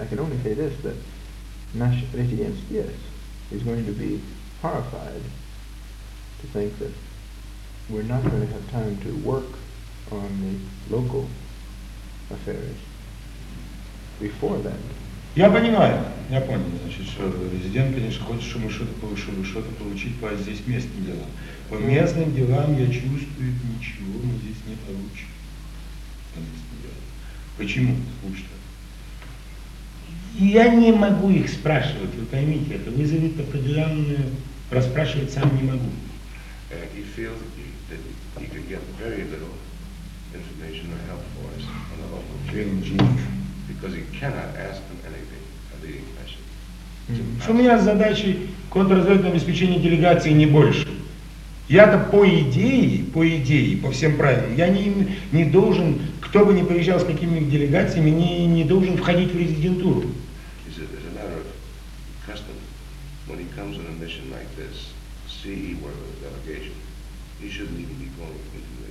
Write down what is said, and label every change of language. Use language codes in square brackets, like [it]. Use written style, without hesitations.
[en] I can only say this, that Naš rezidentski is going to be horrified to think that we're not going to have time to work on the local affairs before then. [ru] Я понимаю. Я понял, значит, что резидент, конечно, хочет, чтобы что-то получить по здесь местным делам. По местным делам я чувствую, ничего мы здесь не получим. По местным делам. Почему? Скучно. Я не могу их спрашивать, вы поймите, это вызовет определенную... Расспрашивать сам не могу. [en] He feels that he could get very little information or help for us on the local field. Because he cannot ask them anything, a leading question. [ru] У меня задачи контрразведывательного обеспечения делегации не больше. Я-то по идее, по всем правилам, я не должен, кто бы ни приезжал с какими-нибудь делегациями, не должен входить в резидентуру. [en] It's a matter of custom. When he comes on a mission like this, CE work of the delegation, he shouldn't even be going into the